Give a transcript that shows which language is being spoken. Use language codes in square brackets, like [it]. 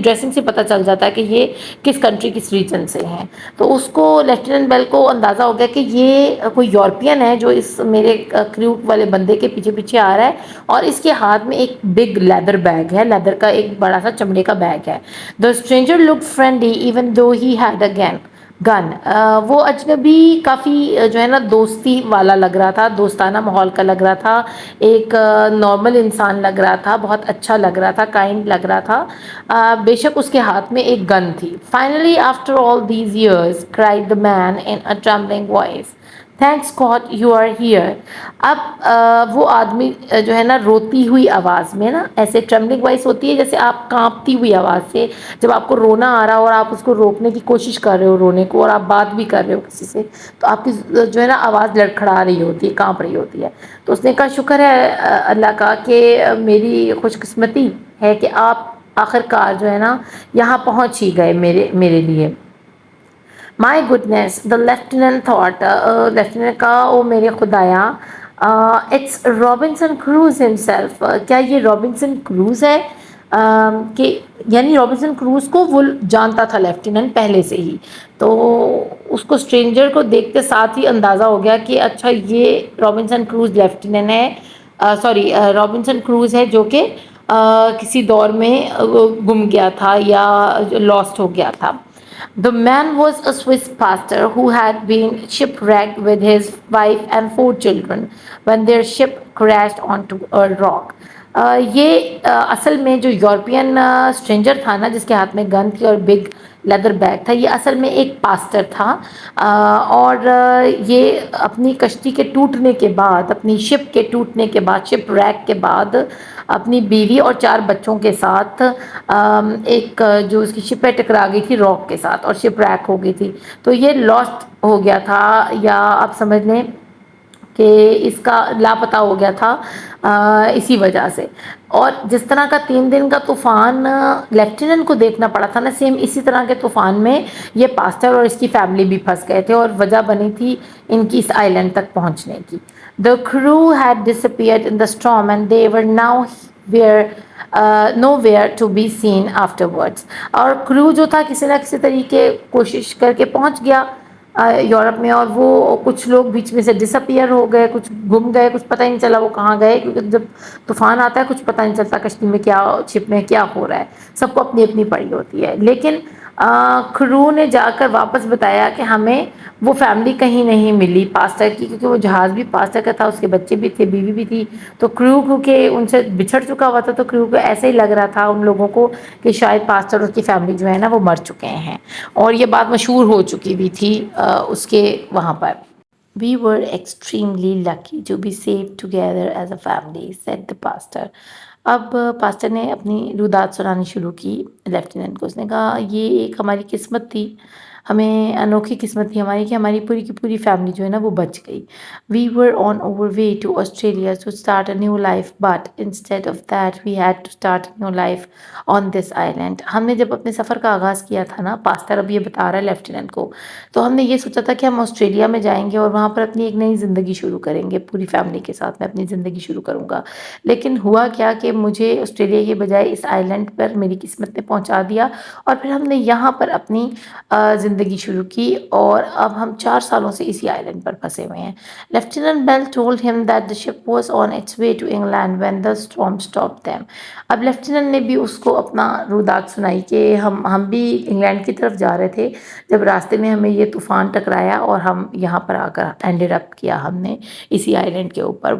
[ur] Dressing سے پتہ چل جاتا ہے کہ یہ کس کنٹری کس ریجن سے ہیں. تو اس کو لیفٹیننٹ بیل کو اندازہ ہو گیا کہ یہ کوئی یورپین ہے جو اس میرے کریو والے بندے کے پیچھے پیچھے آ رہا ہے اور اس کے ہاتھ میں ایک بگ لیدر بیگ ہے, لیدر کا ایک بڑا سا چمڑے کا بیگ ہے. [en] The stranger looked friendly even though he had a gun. [ur] وہ اجنبی کافی جو ہے نا دوستی والا لگ رہا تھا, دوستانہ ماحول کا لگ رہا تھا, ایک نارمل انسان لگ رہا تھا, بہت اچھا لگ رہا تھا, کائنڈ لگ رہا تھا. بے شک اس کے ہاتھ میں ایک گن تھی. [en] Finally after all these years cried the man in a trembling voice, thanks God you are here. [ur] اب وہ آدمی جو ہے نا روتی ہوئی آواز میں, نا ایسے ٹرمبلنگ وائس ہوتی ہے جیسے آپ کانپتی ہوئی آواز سے, جب آپ کو رونا آ رہا ہو اور آپ اس کو روکنے کی کوشش کر رہے ہو رونے کو, اور آپ بات بھی کر رہے ہو کسی سے, تو آپ کی جو ہے نا آواز لڑکھڑا رہی ہوتی ہے, کانپ رہی ہوتی ہے. تو اس نے کہا شکر ہے اللہ کا کہ میری خوش قسمتی ہے کہ آپ آخر کار جو ہے نا یہاں پہنچ ہی گئے میرے لیے. [en] my goodness the lieutenant thought, [ur] لیفٹیننٹ کا او میرے خدایا, [en] It's Robinson Crusoe himself. [ur] کیا یہ رابنسن کروز ہے؟ کہ یعنی رابنسن کروز کو وہ جانتا تھا لیفٹیننٹ پہلے سے ہی, تو اس کو اسٹرینجر کو دیکھتے ساتھ ہی اندازہ ہو گیا کہ اچھا یہ رابنسن کروز لیفٹیننٹ ہے, سوری رابنسن کروز ہے جو کہ کسی دور میں گم گیا تھا یا لاسٹ ہو گیا تھا. [en] The man was a Swiss pastor who had been shipwrecked with his wife and 4 children when their ship crashed onto a rock. [ur] یہ اصل میں جو یورپین اسٹرینجر تھا نا جس کے ہاتھ میں گن تھی اور بگ لیدر بیگ تھا, یہ اصل میں ایک پاسٹر تھا, اور یہ اپنی کشتی کے ٹوٹنے کے بعد, اپنی شپ کے ٹوٹنے کے بعد, شپ ریک کے بعد اپنی بیوی اور 4 بچوں کے ساتھ ایک جو اس کی شپ ہے ٹکرا گئی تھی راک کے ساتھ اور شپ ریک ہو گئی تھی, تو یہ لاسٹ ہو گیا تھا, یا آپ سمجھ لیں کہ اس کا لاپتہ ہو گیا تھا اسی وجہ سے. اور جس طرح کا 3 دن کا طوفان لیفٹیننٹ کو دیکھنا پڑا تھا نا, سیم اسی طرح کے طوفان میں یہ پاسٹر اور اس کی فیملی بھی پھنس گئے تھے, اور وجہ بنی تھی ان کی اس آئی لینڈ تک پہنچنے کی. [en] The crew had disappeared in the storm and they were now where nowhere to be seen afterwards. [ur] اور کرو جو تھا کسی نہ کسی طریقے کوشش کر کے پہنچ گیا یورپ میں, اور وہ کچھ لوگ بیچ میں سے ڈس اپیئر ہو گئے, کچھ گم گئے, کچھ پتہ ہی نہیں چلا وہ کہاں گئے, کیونکہ جب طوفان آتا ہے کچھ پتہ نہیں چلتا کشتی میں کیا, شپ میں کیا ہو رہا ہے, سب کو اپنی اپنی پڑی ہوتی ہے. لیکن کرو نے جا کر واپس بتایا کہ ہمیں وہ فیملی کہیں نہیں ملی پاسٹر کی, کیونکہ وہ جہاز بھی پاسٹر کا تھا, اس کے بچے بھی تھے, بیوی بھی تھی, تو کرو کے ان سے بچھڑ چکا ہوا تھا, تو کرو کو ایسے ہی لگ رہا تھا ان لوگوں کو کہ شاید پاسٹر اور اس کی فیملی جو ہے نا وہ مر چکے ہیں, اور یہ بات مشہور ہو چکی بھی تھی اس کے وہاں پر. [en] We were extremely lucky to be saved together as a family, said the pastor. [ur] اب پاسٹر نے اپنی رودات سنانی شروع کی لیفٹیننٹ کو. اس نے کہا یہ ایک ہماری قسمت تھی, ہمیں انوکھی قسمت تھی ہماری کہ ہماری پوری کی پوری فیملی جو ہے نا وہ بچ گئی. [en] We were on our way to Australia to start a new life, but instead of that we had to start a new life on this island. [ur] ہم نے جب اپنے سفر کا آغاز کیا تھا نا, پاسٹر اب یہ بتا رہا ہے لیفٹیننٹ کو, تو ہم نے یہ سوچا تھا کہ ہم آسٹریلیا میں جائیں گے اور وہاں پر اپنی ایک نئی زندگی شروع کریں گے, پوری فیملی کے ساتھ میں اپنی زندگی شروع کروں گا. لیکن ہوا کیا کہ مجھے آسٹریلیا کے بجائے اس آئی لینڈ پر میری قسمت نے پہنچا دیا, اور پھر ہم نے یہاں پر اپنی زندگی شروع کی, اور اب ہم 4 سالوں سے اسی آئی لینڈ پر پھنسے ہوئے ہیں. [en] Lieutenant Bell told him that the ship was on its way to England when the storm stopped them. [ur] اب لیفٹیننٹ نے بھی اس کو اپنا رودات سنائی کہ ہم بھی انگلینڈ کی طرف جا رہے تھے, جب راستے میں ہمیں یہ طوفان ٹکرایا اور ہم یہاں پر آ کر اینڈڈ اپ کیا ہم نے اسی آئی لینڈ کے اوپر.